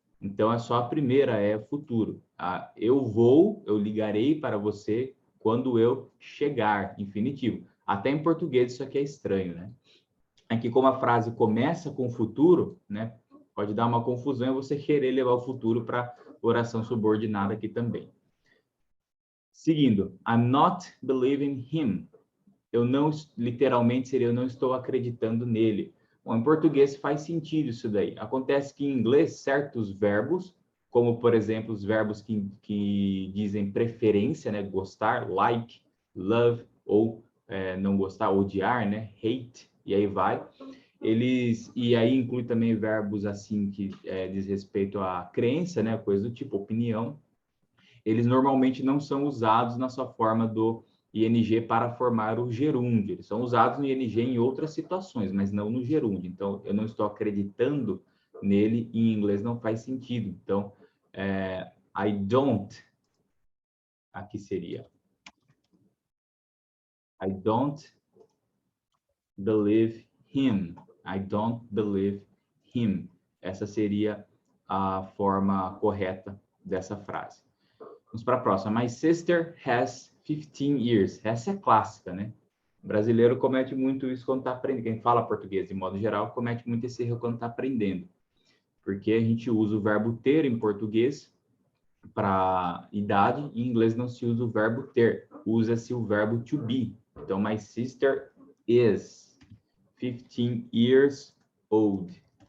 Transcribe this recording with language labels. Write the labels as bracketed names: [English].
[Portuguese] Então, é só a primeira, é futuro. Eu ligarei para você quando eu chegar, infinitivo. Até em português isso aqui é estranho, né? Aqui, como a frase começa com futuro, né? Pode dar uma confusão e você querer levar o futuro para oração subordinada aqui também. [English] Seguindo, I'm not believing him. [Portuguese] Literalmente seria eu não estou acreditando nele. Bom, em português faz sentido isso daí. Acontece que em inglês certos verbos, como por exemplo os verbos que dizem preferência, né, gostar, like, love, ou não gostar, odiar, né, hate, e aí vai. E aí inclui também verbos assim que diz respeito à crença, né? Coisa do tipo opinião. Eles normalmente não são usados na sua forma do ING para formar o gerúndio. Eles são usados no ING em outras situações, mas não no gerúndio. Então, eu não estou acreditando nele e em inglês não faz sentido. [English] Então, I don't, [Portuguese] aqui seria [English] I don't believe him. I don't believe him. [Portuguese] Essa seria a forma correta dessa frase. Vamos para a próxima. [English] My sister has 15 years. [Portuguese] Essa é clássica, né? O brasileiro comete muito isso quando está aprendendo. Quem fala português, de modo geral, comete muito esse erro quando está aprendendo. Porque a gente usa o verbo ter em português para idade, e em inglês não se usa o verbo ter. Usa-se o verbo to be. [English] Então, my sister is 15 years old.